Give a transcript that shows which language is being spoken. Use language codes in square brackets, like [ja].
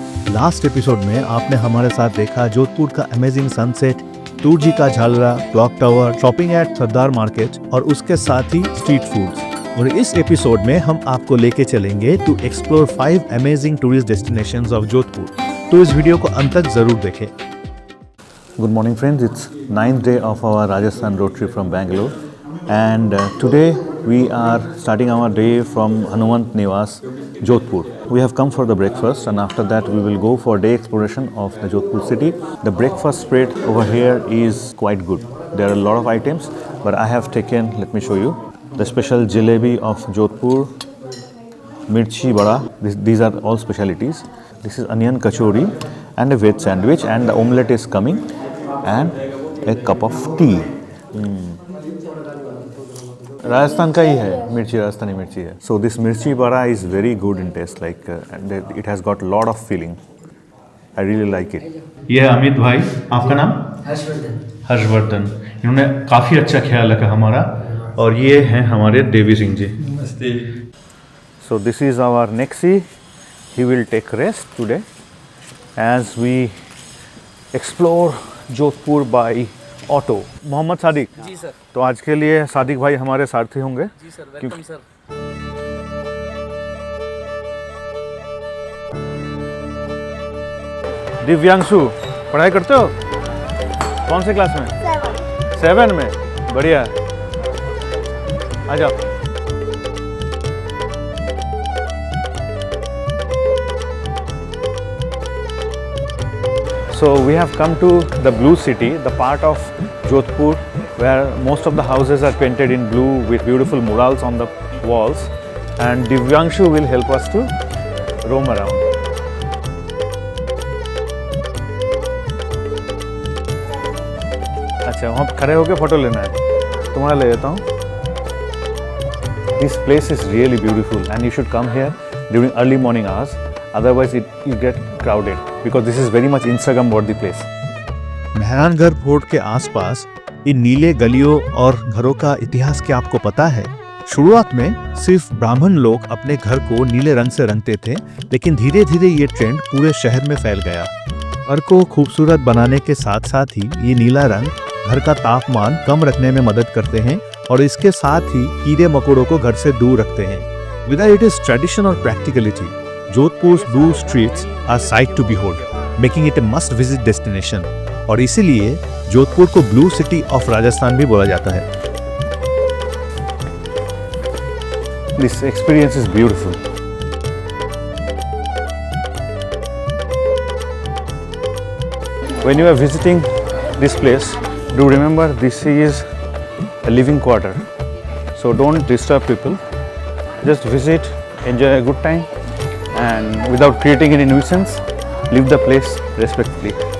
[hi] Last episode में आपने हमारे साथ देखा जोधपुर का अमेजिंग सनसेट, टूरजी का Jhalra, clock tower, [en] shopping at Sardar market [hi] और उसके साथ ही स्ट्रीट फूड्स। और इस एपिसोड में हम आपको लेके चलेंगे [en] To explore 5 amazing tourist destinations of Jodhpur. [hi] तो इस वीडियो को अंत तक जरूर देखें। [en] Good morning friends, it's 9th day of our Rajasthan road trip from Bangalore and today we are starting our day from Hanumant Niwas, Jodhpur. We have come for the breakfast and after that we will go for day exploration of the Jodhpur city. The breakfast spread over here is quite good. There are a lot of items but I have taken, let me show you, the special jalebi of Jodhpur, mirchi bada, these are all specialities. This is onion kachori and a veg sandwich and the omelette is coming. And a cup of tea. [hi] Rajasthan का ही है मिर्ची, राजस्थानी मिर्ची है. [en] So this mirchi bada is very good in taste, like and it has got lot of feeling. I really like it. [hi] ये है अमित भाई, आपका नाम? हर्षवर्धन. इन्होंने काफ़ी अच्छा ख्याल रखा हमारा. और ये हैं हमारे देवी सिंह जी. नमस्ते. [en] So this is our Nexi. He will take rest today as we explore Jodhpur by auto. [hi] Mohammad Sadiq ji sir. तो आज के लिए सादिक भाई हमारे सारथी होंगे. जी सर, वेलकम सर. दिव्यांशु, पढ़ाई करते हो? कौन से क्लास में? 7 में. बढ़िया. आ जाओ. [en] So we have come to the Blue City, the part of Jodhpur where most of the houses are painted in blue with beautiful murals on the walls, and Divyanshu will help us to roam around. [hi] अच्छा, वहाँ खड़े होकर photo लेना है. तुम्हारा ले लेता हूँ. [en] This place is really beautiful and you should come here during early morning hours. Otherwise you get crowded because this is very much Instagram worthy place. [hi] Mehrangarh fort के आसपास इन नीले गलियों और घरों का इतिहास क्या आपको पता है? शुरुआत में सिर्फ ब्राह्मण लोग अपने घर को नीले रंग से रंगते थे, लेकिन धीरे धीरे ये ट्रेंड पूरे शहर में फैल गया. घर को खूबसूरत बनाने के साथ साथ ही ये नीला रंग घर का तापमान कम रखने में मदद करते हैं और इसके साथ ही कीड़े मकोड़ों को घर से दूर रखते हैं. [en] Whether it is tradition or practicality, Jodhpur's blue streets are sight to behold, making it a must-visit destination. [hi] और इसीलिए जोधपुर को ब्लू सिटी ऑफ राजस्थान भी बोला जाता है. [en] This experience is beautiful. When you are visiting this place, do remember this is a living quarter. So don't disturb people. Just visit, enjoy a good time, and without creating any nuisance, leave the place respectfully.